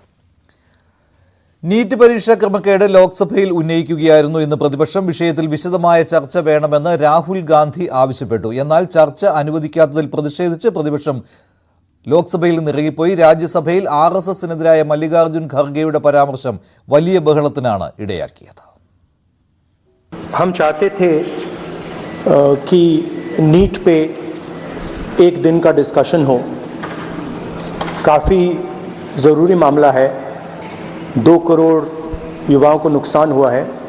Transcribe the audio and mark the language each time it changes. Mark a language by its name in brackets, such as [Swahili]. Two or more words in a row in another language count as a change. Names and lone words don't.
[Malayalam] നീറ്റ് പരീക്ഷാ ക്രമക്കേട് ലോക്സഭയിൽ ഉന്നയിക്കുകയായിരുന്നു ഇന്ന് പ്രതിപക്ഷം. വിഷയത്തിൽ വിശദമായ ചർച്ച വേണമെന്ന് രാഹുൽ ഗാന്ധി ആവശ്യപ്പെട്ടു. എന്നാൽ ചർച്ച അനുവദിക്കാത്തതിൽ പ്രതിഷേധിച്ച് പ്രതിപക്ഷം ലോക്സഭയിൽ നിന്ന് ഇറങ്ങിപ്പോയി. രാജ്യസഭയിൽ RSSനെതിരായ മല്ലികാർജ്ജുൻ ഖർഗെയുടെ പരാമർശം വലിയ ബഹളത്തിനാണ് ഇടയാക്കിയത്. [Hindi] हम चाहते थे कि नीट पे एक दिन का डिस्कशन हो. काफ़ी ज़रूरी मामला है. 2 करोड़ युवाओं को नुकसान हुआ है.